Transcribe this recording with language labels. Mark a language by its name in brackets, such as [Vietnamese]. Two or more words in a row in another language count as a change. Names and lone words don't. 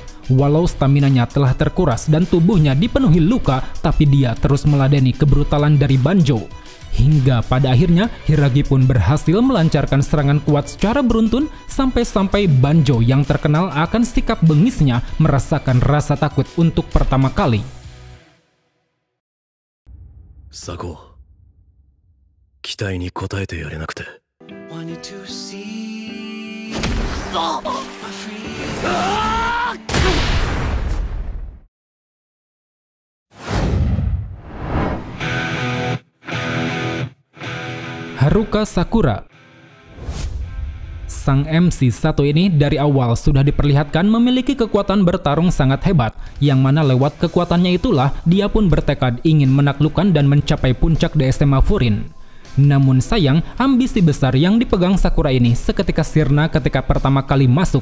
[Indonesian] Walau staminanya telah terkuras dan tubuhnya dipenuhi luka, tapi dia terus meladeni kebrutalan dari Banjo. Hingga pada akhirnya Hiragi pun berhasil melancarkan serangan kuat secara beruntun, sampai-sampai Banjo yang terkenal akan sikap bengisnya merasakan rasa takut untuk pertama kali. [Japanese] Sako, 期待に応えてやれなくて。 [Indonesian] Haruka Sakura. Sang MC satu ini dari awal sudah diperlihatkan memiliki kekuatan bertarung sangat hebat, yang mana lewat kekuatannya itulah dia pun bertekad ingin menaklukkan dan mencapai puncak di SMA Furin. Namun sayang, ambisi besar yang dipegang Sakura ini seketika sirna ketika pertama kali masuk.